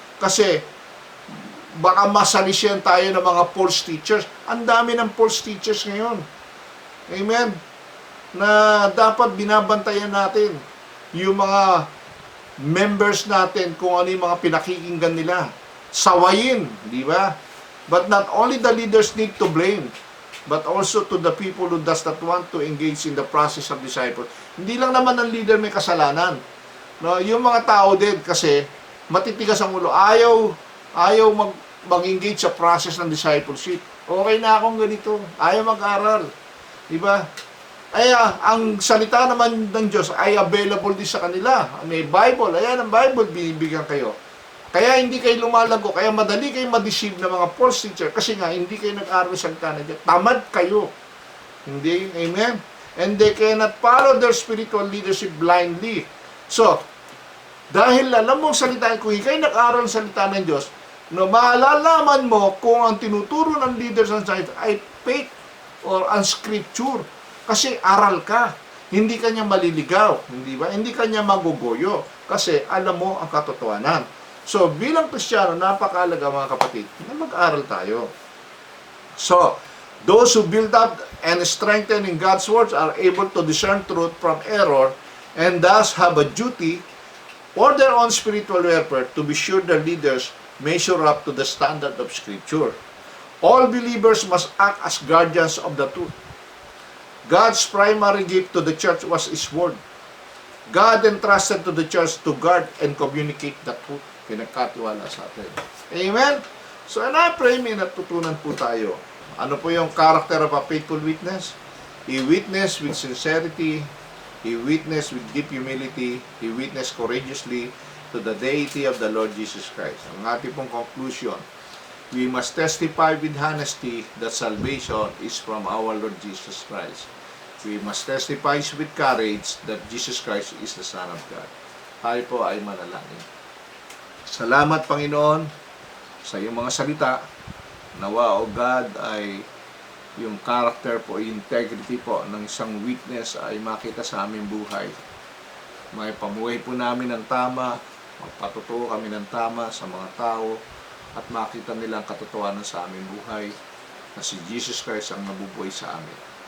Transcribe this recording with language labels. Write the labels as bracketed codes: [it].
[tl] Kasi baka masalisiyan tayo ng mga false teachers. Ang dami ng false teachers ngayon. Amen? Na dapat binabantayan natin yung mga members natin kung ano yung mga pinakikinggan nila. Sawayin, di ba? [en] But not only the leaders need to blame, but also to the people who does not want to engage in the process of disciple. [tl] Hindi lang naman ang leader may kasalanan. No, yung mga tao din kasi matitigas ang ulo. Ayaw mag-engage sa process ng discipleship. Okay na akong ganito. Ayaw mag-aral. Di ba? Ay, ang salita naman ng Diyos ay available din sa kanila. May Bible. Ayan ang Bible, binibigyan kayo. Kaya hindi kayo lumalago, kaya madali kayo ma-deceive ng mga false teacher kasi nga hindi kayo nag-aral sa salita ng Diyos. Tamad kayo. Hindi, amen? [en] And they cannot follow their spiritual leadership blindly. [tl] So, dahil alam mo ang salita, kung ikay nag-aral sa salita ng Diyos, no, malalaman mo kung ang tinuturo ng leaders ng salita ay faith or ang scripture. Kasi aral ka. Hindi ka niya maliligaw. Hindi ba? Hindi ka niya magugoyo. Kasi alam mo ang katotohanan. So, bilang Kristiyano, napakahalaga mga kapatid, na mag-aral tayo. [en] So, those who build up and strengthen in God's words are able to discern truth from error and thus have a duty for their own spiritual welfare to be sure their leaders measure up to the standard of Scripture. All believers must act as guardians of the truth. God's primary gift to the church was His Word. God entrusted to the church to guard and communicate the truth. [tl] Pinagkatiwala sa atin. Amen? [en] So, and I pray [tl] may natutunan po tayo. Ano po yung [en] character of a faithful witness? He witnessed with sincerity. He witnessed with deep humility. He witnessed courageously to the deity of the Lord Jesus Christ. [tl] Ang ating pong [en] conclusion, we must testify with honesty that salvation is from our Lord Jesus Christ. We must testify with courage that Jesus Christ is the Son of God. [tl] Tayo po ay manalangin. Salamat, Panginoon, sa iyong mga salita. Nawa, O God, ay yung character po, integrity po ng isang witness ay makita sa aming buhay. May pamuhay po namin ng tama, magpatutuo kami ng tama sa mga tao, at makita nila ang katotohanan sa aming buhay na si Jesus Christ ang nabubuhay sa amin.